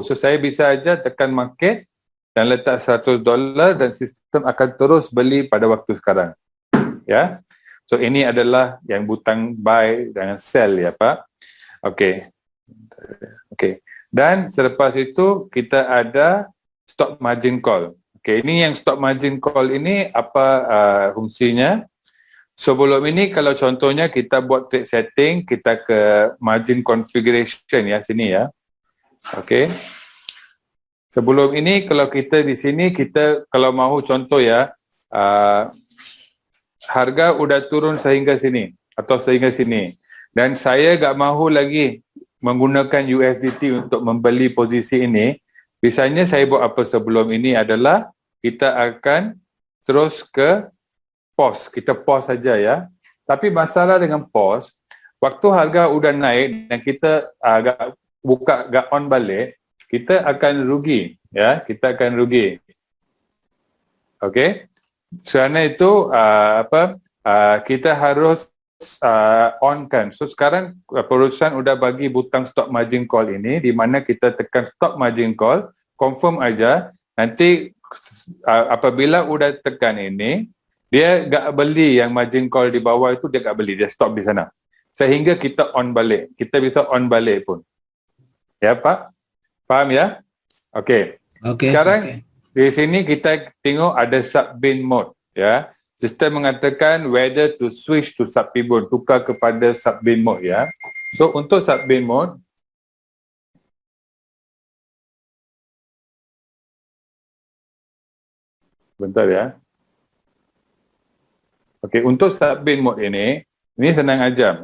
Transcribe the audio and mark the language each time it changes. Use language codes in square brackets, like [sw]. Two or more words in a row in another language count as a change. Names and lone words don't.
[ms] So saya bisa aja tekan market dan letak $100 dan sistem akan terus beli pada waktu sekarang. Ya. So ini adalah yang butang buy dan sell ya Pak. Okey. Okey. Dan selepas itu kita ada [en] stop margin call. [ms] Okey, ini yang [en] stop margin call [ms] ini apa fungsinya? Sebelum ini kalau contohnya kita buat [en] trade setting, [ms] kita ke [en] margin configuration [ms] ya sini ya. Okey. Sebelum ini kalau kita di sini kita kalau mahu contoh ya harga udah turun sehingga sini atau sehingga sini dan saya tak mahu lagi menggunakan USDT untuk membeli posisi ini, biasanya saya buat apa sebelum ini adalah kita akan terus ke pause. Kita pause saja ya. Tapi masalah dengan pause, waktu harga udah naik dan kita agak buka agak on balik, kita akan rugi ya, kita akan rugi. Okey. Kerana itu kita harus on kan. So sekarang perusahaan udah bagi butang [en] stop margin call [ms] ini di mana kita tekan [en] stop margin call, [ms] confirm aja. Nanti apabila udah tekan ini, Dia gak beli yang [en] margin call [ms] di bawah itu, dia gak beli, dia stop di sana. Sehingga kita on balik. Kita bisa on balik pun. Ya Pak? Faham ya? Okey. Sekarang di sini kita tengok ada [en] sub-bin mode. [ms] Ya. Sistem mengatakan [en] whether to switch to sub-bin mode. [ms] Tukar kepada [en] sub-bin mode [ms] ya. So untuk [en] sub-bin mode, [ms] bentar ya. Okey, untuk [en] sub-bin mode [ms] ini senang aja.